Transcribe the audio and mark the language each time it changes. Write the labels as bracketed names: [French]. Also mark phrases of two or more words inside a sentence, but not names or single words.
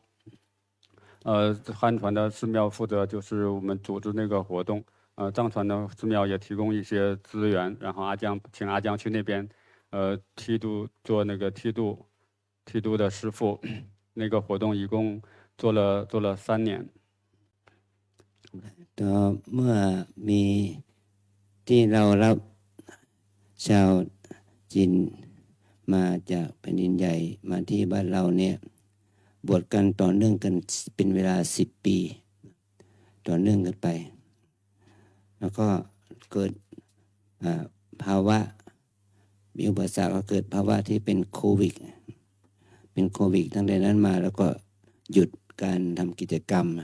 [Chinese] 汉传的寺庙负责就是我们组织那个活动，藏传的寺庙也提供一些资源，然后请阿江去那边，剃度做那个剃度的师傅，那个活动一共做了3年。 [Thai] ต่อเมื่อมีที่เรารับชาวจีนมาจากแผ่นดินใหญ่มาที่บ้านเราเนี่ยบวชกันต่อเนื่องกันเป็นเวลา10 ปีต่อเนื่องกันไปแล้วก็เกิดภาวะมีอุปสรรคก็เกิดภาวะที่เป็นโควิดตั้งแต่นั้นมาแล้วก็หยุดการทำกิจกรรม